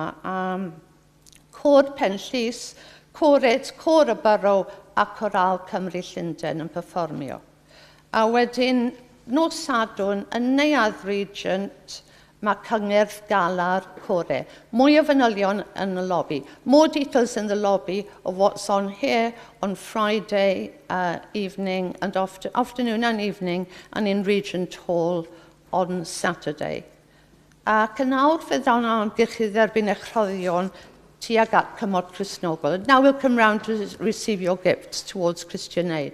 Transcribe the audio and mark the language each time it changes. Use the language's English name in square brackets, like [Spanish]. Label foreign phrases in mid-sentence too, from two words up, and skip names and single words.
[Welsh] Cor Penllys, Cored, Cor y Borough a Coral Cymru Llundain yn perfformio. A wedyn nos Sadwrn yn Neuadd Regent mae cyngerdd galar core. Mwy o fanylion yn y lobby. [English] More details in the lobby of what's on here on Friday evening and afternoon and evening, and in Regent Hall on Saturday. [Welsh] Ac yn awr fydd o'n amgylchu dderbyn eich rhoddion tuag at Cymod Cristnogol. [English] Now we'll come round to receive your gifts towards Christian Aid.